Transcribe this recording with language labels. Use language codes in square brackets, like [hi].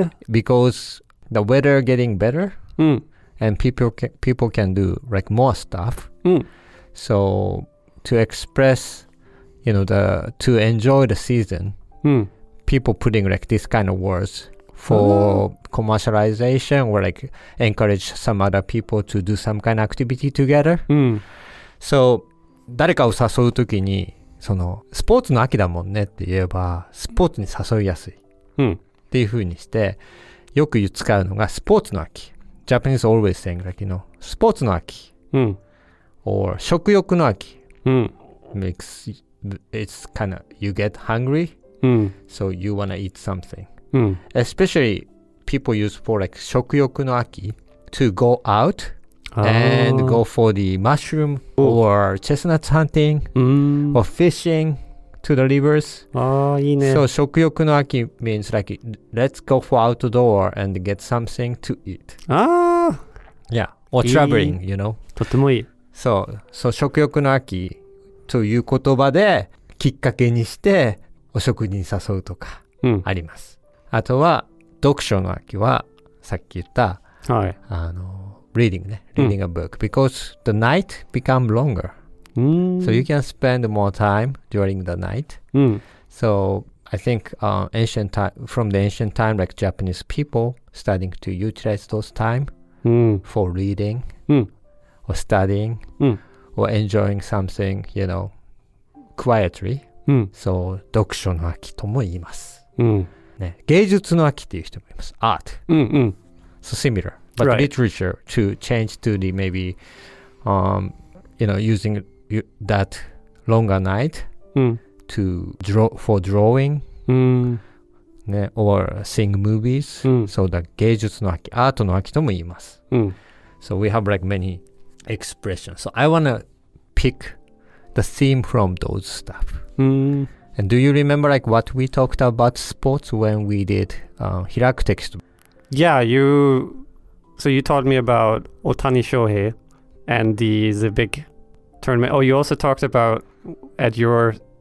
[en] Because the weather getting better and people can do like more stuff. So to express, to enjoy the season, people putting like this kind of words for commercialization or like encourage some other people to do some kind of activity together. [ja] So 誰かを誘うときにスポーツの秋だもんねって言えばスポーツに誘いやすいっていう風にしてよく使うのがスポーツの秋。 [en] Japanese always saying like [ja] スポーツの秋 [en] or [ja] 食欲の秋 [en] makes it's kind of you get hungry so you wanna eat something especially people use for like 食欲の秋 to go out and go for the mushroom or chestnuts hunting or fishing to the rivers. [ja] いいね。 [en] So 食欲の秋 means like let's go for outdoor and get something to eat. Yeah, or traveling, [ja] とてもいい。そう食欲の秋という言葉できっかけにしてお食事に誘うとかあります。あとは読書の秋はさっき言ったreading ね。 [en] reading a book because the night become longer. So you can spend more time during the night. So I think from the ancient time, like Japanese people starting to utilize those time for reading or studying or enjoying something, quietly. So [ja] 読書の秋とも言います。ね、芸術の秋っていう人もいます。 [en] Art. So similar. But literature to change to the maybe, using that longer night to for drawing, ね、or seeing movies. So [ja] the 芸術の秋、アートの秋とも言います。 [en] So we have like many expressions. So I want to pick the theme from those stuff. And do you remember like what we talked about sports when we did Hiraku text? Yeah, So you taught me about Otani Shohei and the big tournament. Oh, you also talked about at your